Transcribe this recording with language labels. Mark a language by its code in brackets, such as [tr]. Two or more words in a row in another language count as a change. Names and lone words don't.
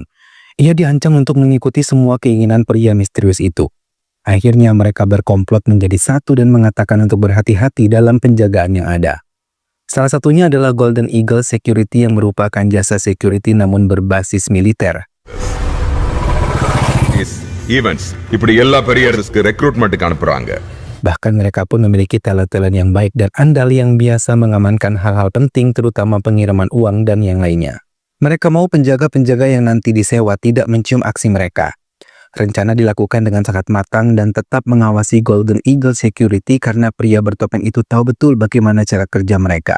[id] Ia diancam untuk mengikuti semua keinginan pria misterius itu. Akhirnya mereka berkomplot menjadi satu dan mengatakan untuk berhati-hati dalam penjagaan yang ada. Salah satunya adalah Golden Eagle Security yang merupakan jasa security namun berbasis militer. Events, [ta] இப்படி எல்லா பெரிய இடத்துக்கு ரெக்ரூட்மென்ட்க்கு அனுப்புறாங்க. [id] Bahkan mereka pun memiliki talent-talent yang baik dan andal yang biasa mengamankan hal-hal penting terutama pengiriman uang dan yang lainnya. Mereka mau penjaga-penjaga yang nanti disewa tidak mencium aksi mereka. Rencana dilakukan dengan sangat matang dan tetap mengawasi Golden Eagle Security karena pria bertopeng itu tahu betul bagaimana cara kerja mereka.